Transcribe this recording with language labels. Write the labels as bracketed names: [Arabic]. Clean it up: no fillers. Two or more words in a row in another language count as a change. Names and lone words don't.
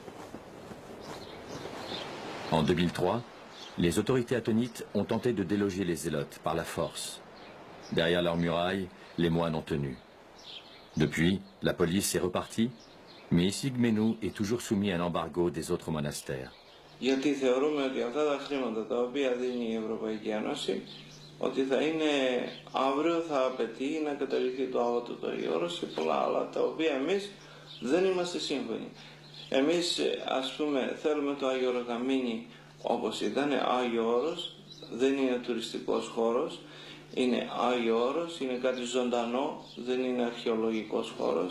[French] En 2003, les autorités attonites ont tenté de déloger les zélotes par la force. Derrière leurs murailles, les moines ont tenu. Depuis, la police est repartie, mais Essigmenou est toujours soumis à l'embargo des autres monastères. [Greek] Γιατί θεωρούμε ότι αυτά τα χρήματα τα οποία δίνει η Ευρωπαϊκή Ένωση, ότι θα είναι αύριο θα απαιτεί να καταργηθεί το άβατο του Αγίου Όρος και πολλά άλλα, τα οποία εμείς δεν είμαστε σύμφωνοι. Εμείς, ας πούμε, θέλουμε το Άγιο Όρος να μείνει όπως ήταν, Άγιο Όρος, δεν είναι τουριστικός χώρος, είναι Άγιο Όρος, είναι κάτι ζωντανό, δεν είναι αρχαιολογικός χώρος.